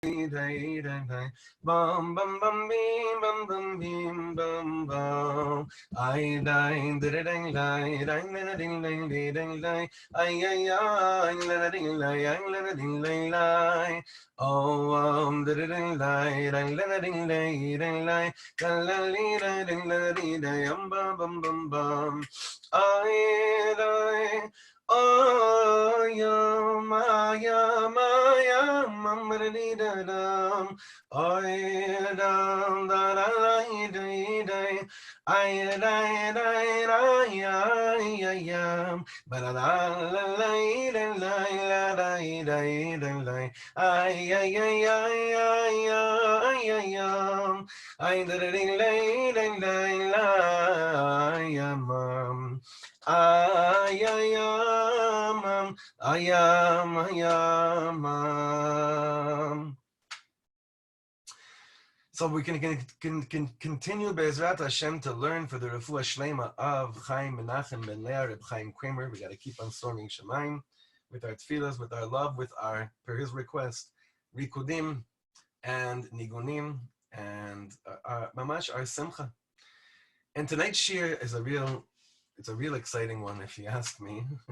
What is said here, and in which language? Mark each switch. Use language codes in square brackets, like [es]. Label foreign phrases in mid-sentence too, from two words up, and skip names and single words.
[en] Bum bum bum beam bum bum beam bum bum. I ding ding ding ding ding ding ding ding ding ding. Ay ay ay ding ding ding ding ding. Oh ding ding ding ding ding ding ding ding. La li ding ding ding bum bum bum bum. I ding. Oh, ya, Maya, Maya, Mamma, dum. Oh, dum, da, da, da, da, da. I, da, da, da, ya, ya, ya. Ba, da, da, la, la, da, la, la, da, da, da, la. Ay, ay, ay, ay, ay, ay, ay, ay. Ay, da, da, da, da, da, la, ya, mom. Ayam, ayam, ayam. So we can continue [he] Be'ezrat Hashem [en] to learn for the [he] refuah shlema [en] of Chaim Menachem Ben Leah, Reb Chaim Kramer. We got to keep on storming Shemaim with our tefillas, with our love, with our, per his request, rikudim and nigunim and mamash our simcha. And tonight's shir is it's a real exciting one, if you ask me.